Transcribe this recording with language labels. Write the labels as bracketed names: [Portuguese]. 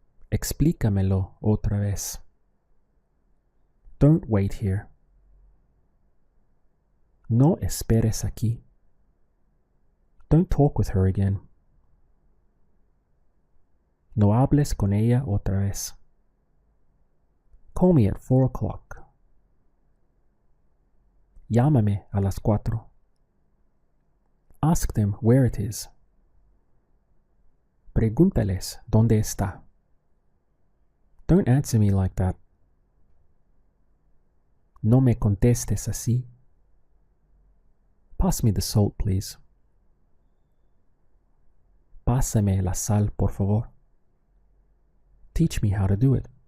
[Spanish] Explícamelo otra vez. [English] Don't wait here. [Spanish] No esperes aquí. [English] Don't talk with her again. [Spanish] No hables con ella otra vez. [English] Call me at 4 o'clock. [Spanish] Llámame a las 4. [English] Ask them where it is. [Spanish] Pregúntales dónde está. [English] Don't answer me like that. [Spanish] No me contestes así. [English] Pass me the salt, please. [Spanish] Pásame la sal, por favor. [English] Teach me how to do it.